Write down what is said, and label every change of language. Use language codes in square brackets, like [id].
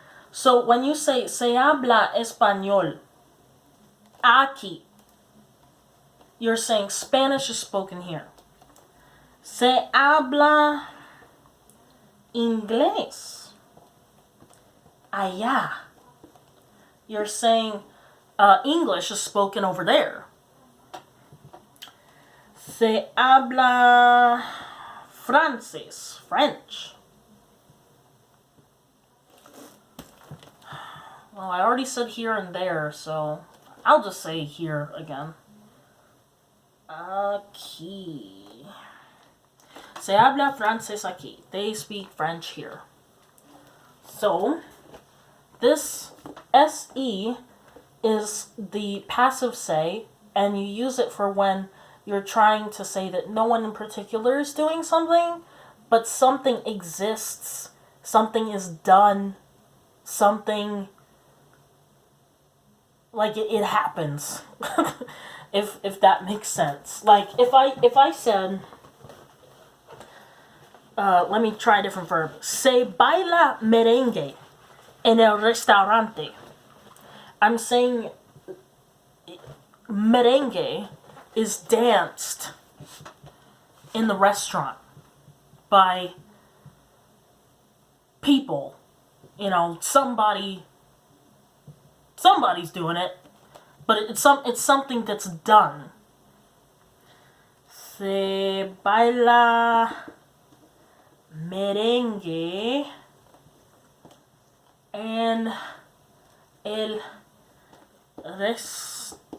[en] So when you say [es] se habla español aquí, [en] you're saying Spanish is spoken here. [es] Se habla inglés allá. [en] You're saying English is spoken over there. [es] Se habla francés, French. [en] Well, I already said here and there, so I'll just say here again. [es] Aquí. Se habla francés aquí. [en] They speak French here. So, this SE is the passive say, and you use it for when you're trying to say that no one in particular is doing something, but something exists, something is done, something, like it happens. if that makes sense. Like if I said, let me try a different verb. [es] Se baila merengue en el restaurante. [en] I'm saying merengue is danced in the restaurant by people. You know, somebody's doing it, but it's something that's done. [es] Se baila merengue en el restaurante.